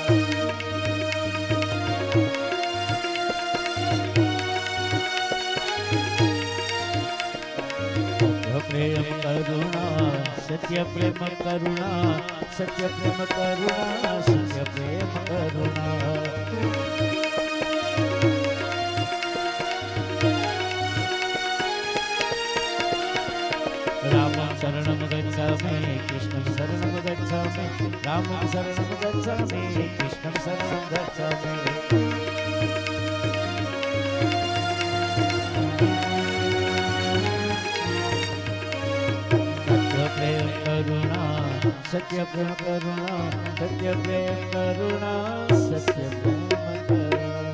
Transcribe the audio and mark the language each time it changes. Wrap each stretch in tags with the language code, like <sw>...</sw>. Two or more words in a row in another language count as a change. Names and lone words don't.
<gu>પ્રેમ કરુણા સત્ય પ્રેમ કરુણા, સત્ય પ્રેમ કરુણા, સત્ય પ્રેમ કરુણા.</gu> <sa>रामं शरणं गच्छामि, कृष्णं शरणं गच्छामि. रामं शरणं गच्छामि, कृष्णं शरणं गच्छामि.</sa> <gu>સત્ય પ્રેમ કરુણા, સત્ય પ્રેમ કરુણા, સત્ય પ્રેમ કરુણા.</gu>